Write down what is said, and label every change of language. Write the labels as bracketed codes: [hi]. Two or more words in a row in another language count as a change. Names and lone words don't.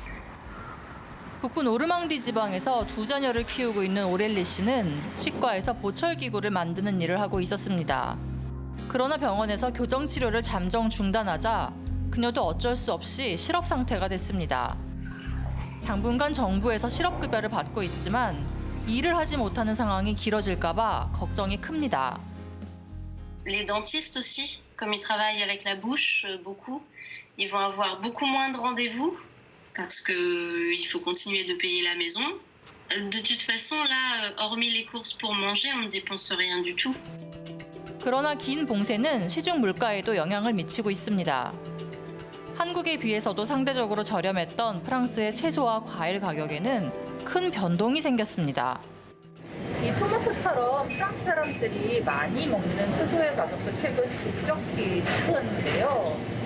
[ko] 북부 노르망디 지방에서 두 자녀를 키우고 있는 오렐리 씨는 치과에서 보철기구를 만드는 일을 하고 있었습니다. 그러나 병원에서 교정 치료를 잠정 중단하자 그녀도 어쩔 수 없이 실업 상태가 됐습니다. 당분간 정부에서 실업급여를 받고 있지만 일을 하지 못하는 상황이 길어질까 봐 걱정이 큽니다. [fr] Les dentistes aussi, comme ils travaillent avec la bouche beaucoup, ils vont avoir beaucoup moins de rendez-vous parce qu'il faut continuer de payer la maison. De toute façon, là, hormis les courses pour manger, on ne dépense rien du tout. [ko] 그러나 긴 봉쇄는 시중 물가에도 영향을 미치고 있습니다. 한국에 비해서도 상대적으로 저렴했던 프랑스의 채소와 과일 가격에는 큰 변동이 생겼습니다. 이 토마토처럼 프랑스 사람들이 많이 먹는 채소의 가격도 최근 급격히 치솟았는데요.